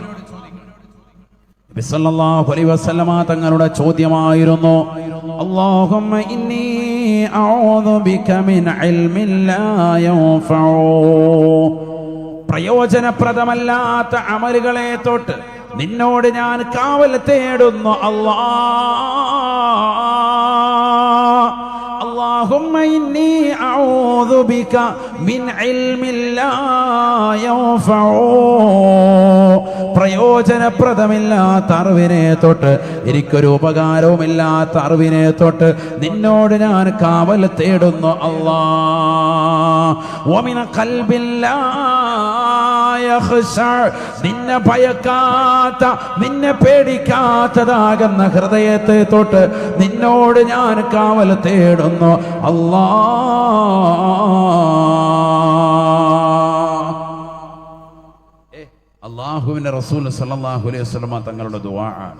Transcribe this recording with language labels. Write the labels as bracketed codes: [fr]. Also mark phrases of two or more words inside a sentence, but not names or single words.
[ar] نبي صلى الله عليه وسلم [ml] തങ്ങളുടെ ചോദ്യമായിരുന്നു, [ar] اللهم إني أعوذ بك من علم لا ينفع, [ml] പ്രയോജനപ്രദമല്ലാത്ത അമലുകളെ തൊട്ട് നിന്നോട് ഞാൻ കാവൽ തേടുന്നു [ar] اللهم إني أعوذ بك من علم لا ينفع, [ml] പ്രയോജനപ്രദമില്ലാത്ത അറിവിനെ തൊട്ട്, എനിക്കൊരു ഉപകാരവുമില്ലാത്ത അറിവിനെ തൊട്ട് നിന്നോട് ഞാൻ കാവൽ തേടുന്നു അല്ലാഹ്. [ar] ومن قلب لا يخشع, [ml] നിന്നെ ഭയക്കാത്ത, നിന്നെ പേടിക്കാത്തതാകുന്ന ഹൃദയത്തെ തൊട്ട് നിന്നോട് ഞാൻ കാവൽ തേടുന്നു അല്ലാഹുവിന്റെ റസൂൽ [ar] صلى الله عليه وسلم [ml] തങ്ങളുടെ ദുആ ആണ്.